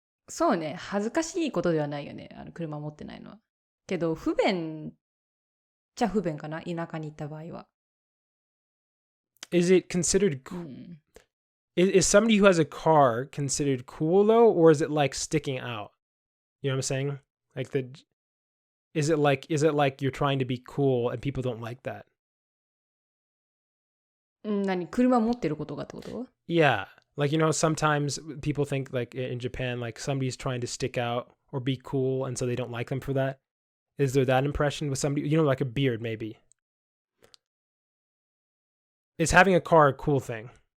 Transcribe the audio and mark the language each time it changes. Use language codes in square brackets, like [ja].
[ja] そうね、恥ずかしいことではないよね。車持ってないのは。けど不便じゃ不便かな、田舎に行った場合は。 [en] Is it considered is somebody who has a car considered cool though, or is it like sticking out? You know what I'm saying? Like is it like you're trying to be cool and people don't like that? [ja] 何、車持ってることがってこと？ [en] Yeah. Like, sometimes people think like in Japan, like somebody's trying to stick out or be cool, and so they don't like them for that. Is there that impression with somebody, like a beard maybe? Is having a car a cool thing?